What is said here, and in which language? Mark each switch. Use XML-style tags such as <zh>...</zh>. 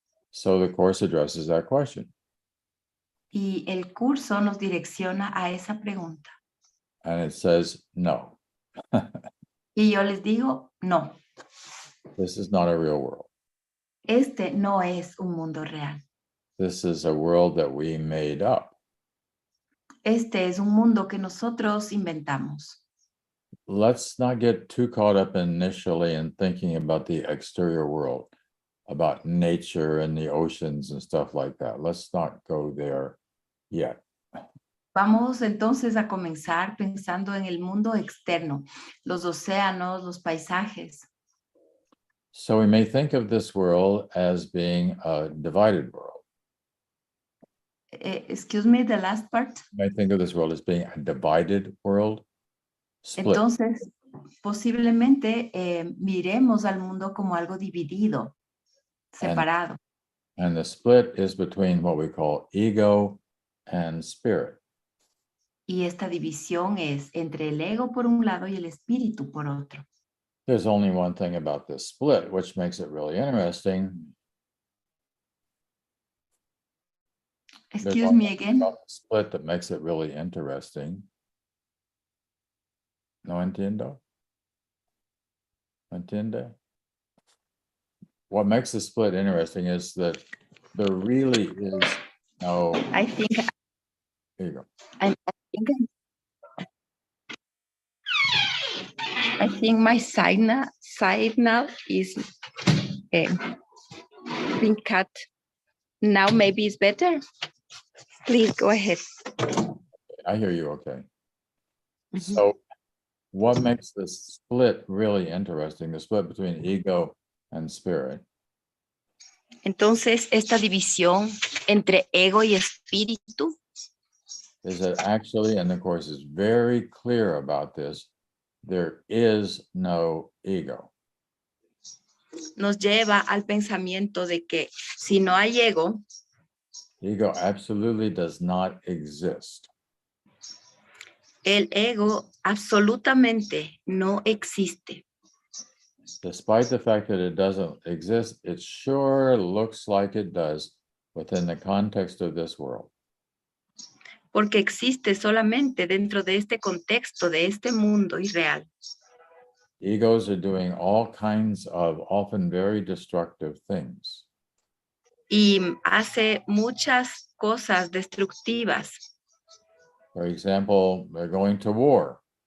<en>So the Course addresses that question.</en> <es>Y el curso nos direcciona a esa pregunta.</es> <en>And it says, no,</en> <es>Y yo les digo, no,</es> <en>this is not a real world.</en> <es>este no es un mundo real.</es> <en>This is a world that we made up.</en> <es>Este es un mundo que nosotros inventamos.</es> <en>Let's not get too caught up initially in thinking about the exterior world, about nature and the oceans and stuff like that. Let's not go there yet.</en> <es>Vamos entonces a comenzar pensando en el mundo externo, los océanos, los paisajes.</es> <en>So we may think of this world as being a divided world. Excuse me, the last part. You may think of this world as being a divided world, split.</en> <es>Entonces, posiblemente miremos al mundo como algo dividido, separado.</es> <en>And the split is between what we call ego and spirit.</en> <es>Y esta división es entre el ego por un lado y el espíritu por otro.</es> <en>There's only one thing about this split, which makes it really interesting. There's Excuse only me one thing again. about the split that makes it really interesting.</en> <es>No entiendo? No entiende?</es> <en>What makes the split interesting is that there really is no. I think There you go. I think my signal is being cut. Now maybe it's better. Please go ahead. I hear you okay. Mhm. So what makes this split really interesting, the split between ego and spirit,</en> <es>Entonces, esta división entre ego y espíritu</es> <en>is that actually, and the Course is very clear about this, there is no ego.</en> <es>nos lleva al pensamiento de que si no hay ego,</es> <en>Ego absolutely does not exist.</en> <es>el ego absolutamente no existe.</es> <en>Despite the fact that it doesn't exist, it sure looks like it does within the context of this world.</en> <es>Porque existe solamente dentro de este contexto, de este mundo irreal.</es> <en>Egos are doing all kinds of often very destructive things.</en> <es>Y hace muchas cosas destructivas.</es> <en>For example, they're going to war.</en>